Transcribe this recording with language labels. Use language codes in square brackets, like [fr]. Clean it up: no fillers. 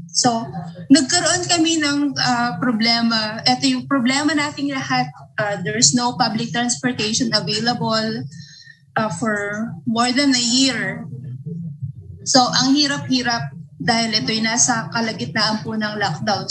[tl] So nagkaroon kami ng problema. Ito yung problema nating lahat. [en] There's no public transportation available for more than a year. [tl] So ang hirap-hirap dahil ito'y nasa kalagitnaan po ng lockdown.